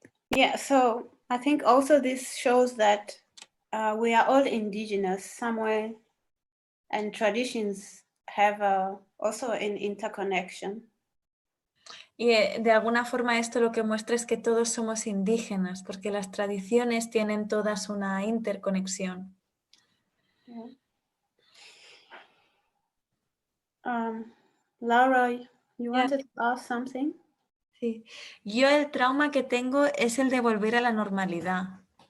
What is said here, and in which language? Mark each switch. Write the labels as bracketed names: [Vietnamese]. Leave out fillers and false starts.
[English] Yeah, so I think also this shows that we are all indigenous somewhere, and traditions have also an interconnection. [Spanish] Y de alguna forma esto lo que muestra es que todos somos indígenas, porque las tradiciones tienen todas una interconexión. [English] Yeah. Laura, you wanted to ask something? [Spanish] Sí. Yo el trauma que tengo es el de volver a la normalidad.